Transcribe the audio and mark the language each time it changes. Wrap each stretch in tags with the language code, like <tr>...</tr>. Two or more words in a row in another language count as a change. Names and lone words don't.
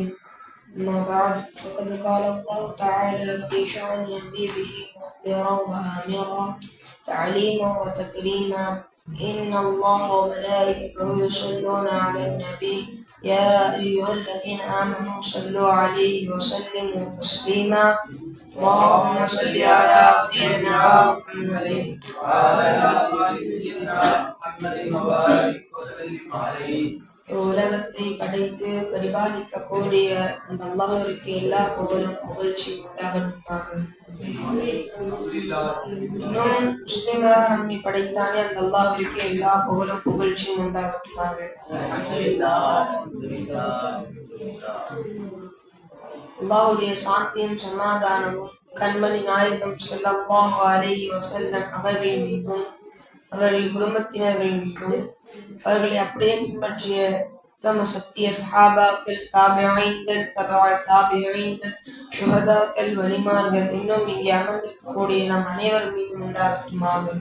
<ar>أما بعد، فقد قال الله تعالى في شأن حبيبه مخبرا وآمرا تعليما وتكريما: إن الله وملائكته يصلون على النبي يا أيها الذين آمنوا صلوا عليه وسلموا تسليما. اللهم صل على سيدنا محمد وعلى آل سيدنا محمد وبارك وسلم عليه.</ar> <ta>உலகத்தை படைத்து பரிபாலிக்கக்கூடிய அந்த அல்லாஹ்விற்கு எல்லா புகழும் புகழ்ச்சி உண்டாகட்டுமாக. இன்னும் முஸ்லிமாக நம்மை படைத்தானே அந்த அல்லாஹ்விற்கு எல்லா புகழும் புகழ்ச்சியும் உண்டாகட்டுமாக. அல்லாஹ்வுடைய சாந்தியும் சமாதானமும் கண்மணி நாயகம்</ta> <ar>صلى الله عليه وسلم</ar> <ta>அவர்கள் மீதும் அவர்கள் குடும்பத்தினர்கள் மீதும் அவர்களை அப்படியே பின்பற்றிய தம சத்திய சஹாபாக்கள், தாபிஈன்கள், தபஅ தாபிஈன்கள், ஷுஹதாக்கள், வலிமார்கள், இன்னும் இங்கே அமர்ந்திருக்கக்கூடிய நம் அனைவர் மீதும் உண்டாகட்டுமாக.</ta>